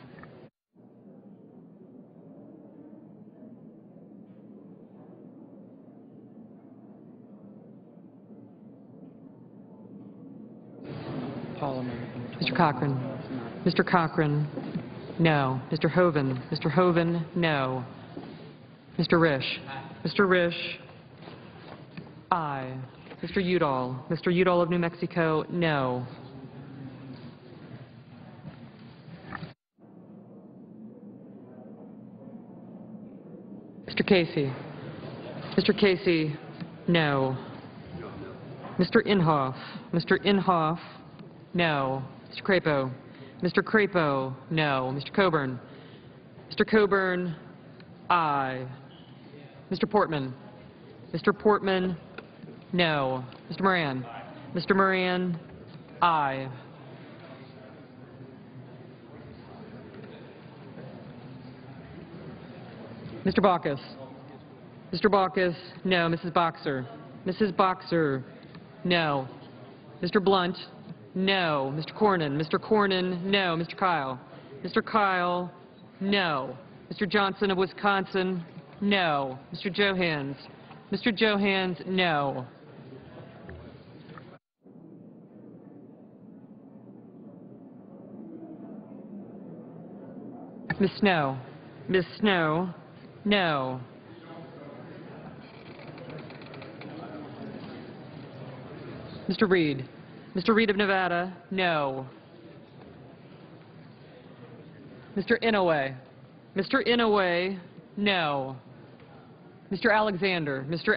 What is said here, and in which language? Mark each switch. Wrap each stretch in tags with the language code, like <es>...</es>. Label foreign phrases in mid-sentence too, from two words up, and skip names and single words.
<en>Mr. Cochran. Mr. Cochran, no. Mr. Hoven. Mr. Hoven, no. Mr. Risch. Mr. Risch, aye. Mr. Udall. Mr. Udall of New Mexico, no. Mr. Casey. Mr. Casey, no. Mr. Inhofe. Mr. Inhofe, no. Mr. Crapo. Mr. Crapo, no. Mr. Coburn. Mr. Coburn, aye. Mr. Portman. Mr. Portman, no. Mr. Moran. Mr. Moran, aye. Mr. Baucus. Mr. Baucus, no. Mrs. Boxer. Mrs. Boxer, no. Mr. Blunt, no. Mr. Cornyn. Mr. Cornyn, no. Mr. Kyle. Mr. Kyle, no. Mr. Johnson of Wisconsin, no. Mr. Johans. Mr. Johans, no. Ms. Snow. Ms. Snow, no. Mr. Reed. Mr. Reed of Nevada, no. Mr. Inouye. Mr. Inouye, no. Mr. Alexander. Mr.</en>